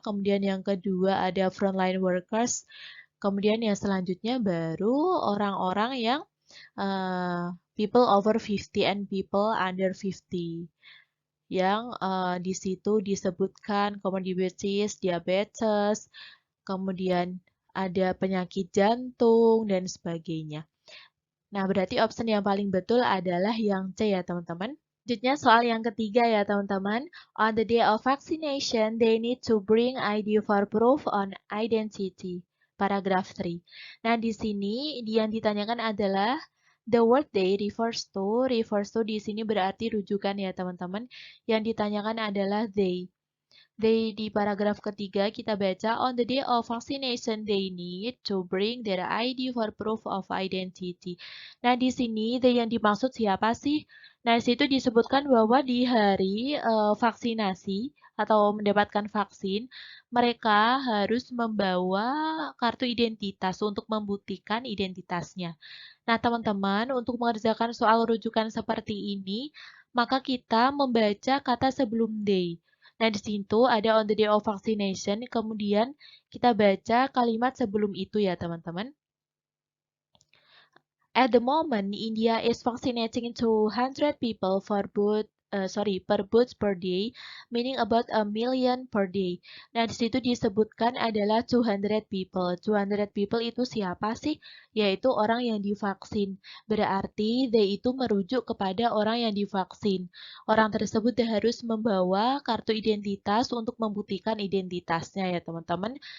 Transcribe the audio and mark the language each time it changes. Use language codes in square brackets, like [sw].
[id] Kemudian yang kedua ada frontline workers. Kemudian yang selanjutnya baru orang-orang yang [en] people over 50 and people under 50 [id] yang di situ disebutkan comorbidities, diabetes, kemudian ada penyakit jantung, dan sebagainya. Nah, berarti option yang paling betul adalah yang C ya, teman-teman. Selanjutnya soal yang ketiga ya, teman-teman. [en] On the day of vaccination, they need to bring ID for proof on identity. [id] Paragraf 3. Nah, di sini yang ditanyakan adalah [en] the word they refers to [id] di sini berarti rujukan ya, teman-teman. Yang ditanyakan adalah they. Di paragraf ketiga kita baca, [en] on the day of vaccination they need to bring their ID for proof of identity. [id] Nah, di sini they yang dimaksud siapa sih? Nah, di situ disebutkan bahwa di hari vaksinasi atau mendapatkan vaksin, mereka harus membawa kartu identitas untuk membuktikan identitasnya. Nah, teman-teman, untuk mengerjakan soal rujukan seperti ini, maka kita membaca kata sebelum they. Nah, di situ ada [en] on the day of vaccination, [id] kemudian kita baca kalimat sebelum itu ya, teman-teman. [en] At the moment, India is vaccinating 200 people per booth per day, meaning about 1 million per day. [id] Nah, di situ disebutkan adalah [en] 200 people. [id] 200 people itu siapa sih? Yaitu orang yang divaksin. Berarti they itu merujuk kepada orang yang divaksin. Orang tersebut harus membawa kartu identitas untuk membuktikan identitasnya ya, teman-teman.